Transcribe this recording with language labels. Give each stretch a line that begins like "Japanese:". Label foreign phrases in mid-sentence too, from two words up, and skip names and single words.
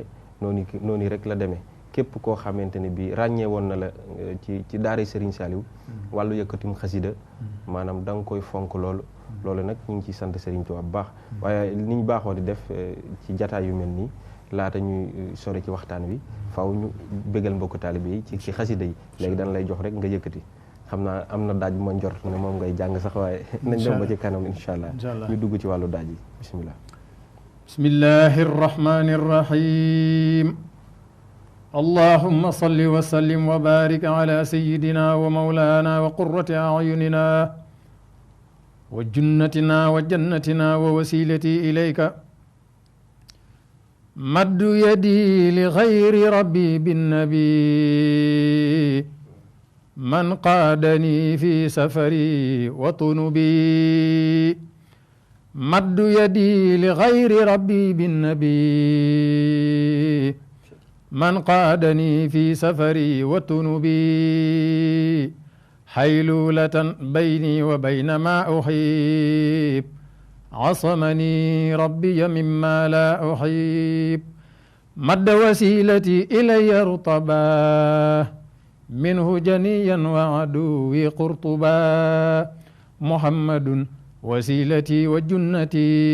Wolof: noonu rek la demee képp koo xamante ne bii ràññee woon na la ci daara Serigne Saliou wàllu yëkkatum xasida maanaam da nga koy fonk loolu nag ñu ngi ciy sant Serigne Touba bu baax waaye ni ñu baaxoo di def ci jataay yu mel nii laata ñuy sori ci waxtaan wi faaw ñu bégal mbokku taalibe yi ci xasida yi léegi dañ lay jox rek nga yëkkati xam naa am na daaj bu ma njort ne moom ngay jàng sax waaye nañ dem ba ci kanam
Arabic: إن شاء الله
Wolof: ñu dugg ci wàllu daaj yi bismillah.
Arabic: بسم الله الرحمن الرحيم. اللهم صل وسلم وبارك على سيدنا ومولانا وقرة أعيننا وجنتنا وجنتنا ووسيلتي إليك مد يدي لغير ربي بالنبي من قادني في سفري وذنوبي مد يدي لغير ربي بالنبي من قادني في سفري وذنوبي حيلولة بيني وبين ما أحب عصمني ربي مما لا أحب مد وسيلتي إلي رطبا منه جنيا وعدوي قرطبا محمد وسيلتي وجنتي